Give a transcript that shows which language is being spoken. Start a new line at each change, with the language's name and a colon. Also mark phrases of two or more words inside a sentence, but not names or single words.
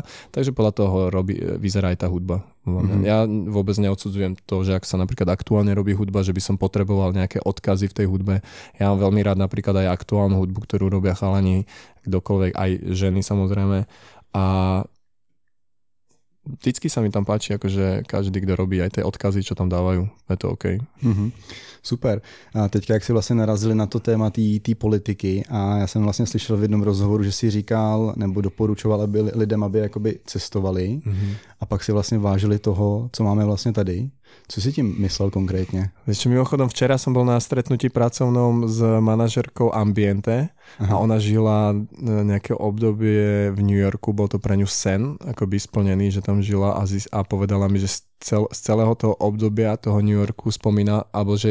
Slovak: Takže podľa toho vyzerá aj tá hudba. Ja vôbec neodsudzujem to, že ak sa napríklad aktuálne robí hudba, že by som potreboval nejaké odkazy v tej hudbe. Ja mám veľmi rád napríklad aj aktuálnu hudbu, ktorú robia chalani, kdokoľvek, aj ženy samozrejme. A vždycky sa mi tam páči, akože každý, kto robí aj tie odkazy, čo tam dávajú, je to OK. Super.
Czech: A teďka, jak si vlastně narazili na to téma té politiky a já jsem vlastně slyšel v jednom rozhovoru, že si říkal nebo doporučoval lidem, aby jakoby cestovali a pak si vlastně vážili toho, co máme vlastně tady. Co si tím myslel konkrétne?
Slovak: Vieš čo, mimochodom včera som bol na stretnutí pracovnom s manažerkou Ambiente a ona žila nejaké obdobie v New Yorku, bol to pre ňu sen, akoby splnený, že tam žila a povedala mi, že z celého toho obdobia toho New Yorku spomína, alebo že